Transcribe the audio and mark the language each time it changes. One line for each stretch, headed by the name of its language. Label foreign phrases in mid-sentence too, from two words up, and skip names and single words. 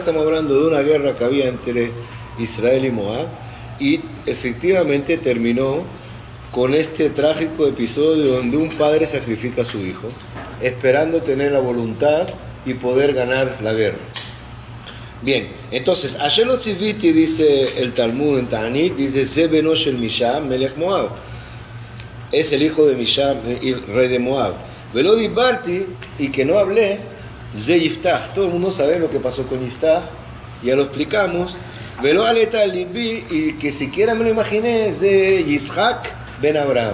Spanish: Estamos hablando de una guerra que había entre Israel y Moab, y efectivamente terminó con este trágico episodio donde un padre sacrifica a su hijo, esperando tener la voluntad y poder ganar la guerra. Bien, entonces,
Hebrew: אשר לא ציוויתי,
Spanish: dice el Talmud en Ta'anit, dice
Hebrew: זה בנו של מישע מלך מואב.
Spanish: Es el hijo de Misha, rey de Moab.
Hebrew: ולא דיברתי,
Spanish: y que no hablé, ze Yiftach. Todo el mundo sabe lo que pasó con Yiftach, ya lo explicamos.
Hebrew: ולא עלתה על ליבי,
Spanish: y que siquiera me lo imaginé, es de Yitzhak ben Abraham.